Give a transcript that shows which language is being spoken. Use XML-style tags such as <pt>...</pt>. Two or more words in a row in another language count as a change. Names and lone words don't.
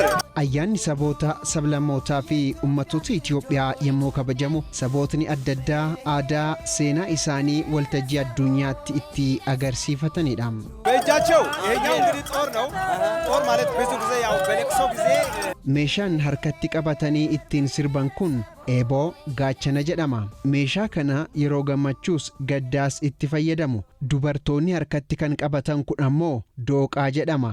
<om>ayyaanni saboota sablammootaa fi uummattoota Itoophiyaa yommuu kabajamu sabootni adda addaa aadaa seenaa isaanii waltajjii addunyaatti itti agarsiifatanidha.</om> <am>በእጃቸው ይሄኛው እንግዲህ ጦር ነው። ጦር ማለት ብዙ ጊዜ ያው በለቅሶ ጊዜ</am> <om>meeshaan harkatti qabatanii ittiin sirban kun eeboo gaachana jedhama. Meeshaa kana yeroo gammachuus gaddaas itti fayyadamu. Dubartoonni harkatti kan qabatan kun ammoo dooqaa jedhama.</om>